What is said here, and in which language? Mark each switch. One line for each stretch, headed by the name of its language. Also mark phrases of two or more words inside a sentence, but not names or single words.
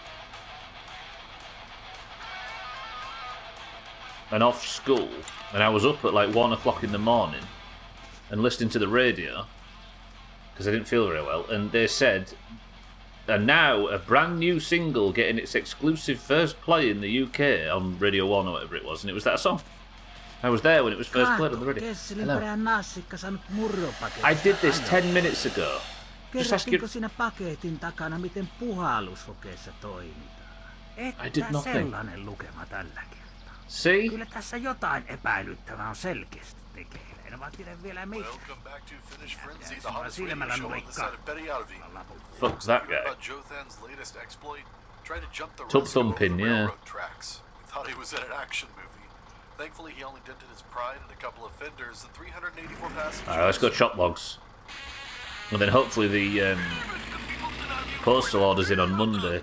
English: And off school, and I was up at like 1 o'clock in the morning and listening to the radio because I didn't feel very well, and they said, and now a brand new single getting its exclusive first play in the UK on Radio 1 or whatever it was, and it was that song. I was there when it was first played on the radio. I did this 10 minutes ago. Just ask your...
Finnish: sinä paketin takana, miten puhalluskokeessa toimitaan?
English: I did nothing.
Finnish: Sellainen lukema tällä kertaa.
English: See?
Finnish: Kyllä tässä jotain epäilyttävää on selkeästi tekeillä. En vaan tiedä vielä mitä. Silmällä nulikkaa.
English: Fuck's that guy? Tub thumping, yeah. Thought he was in an action movie. Thankfully, he only dented his pride and a couple of fenders and 384 passengers. Alright, let's go chop logs. And then hopefully the postal order's in on Monday.